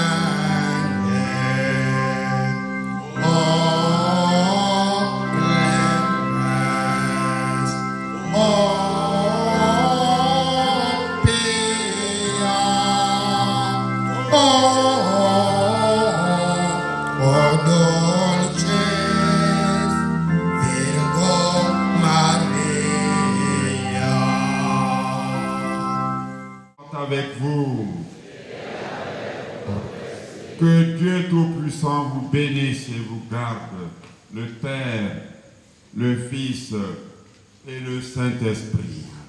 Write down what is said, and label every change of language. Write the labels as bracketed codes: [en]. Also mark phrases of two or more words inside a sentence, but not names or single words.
[la] O clemens, o pia, O dolces Virgo Maria. [fr] Avec vous. Que Dieu Tout-Puissant vous bénisse et vous garde, le Père, le Fils et le Saint-Esprit.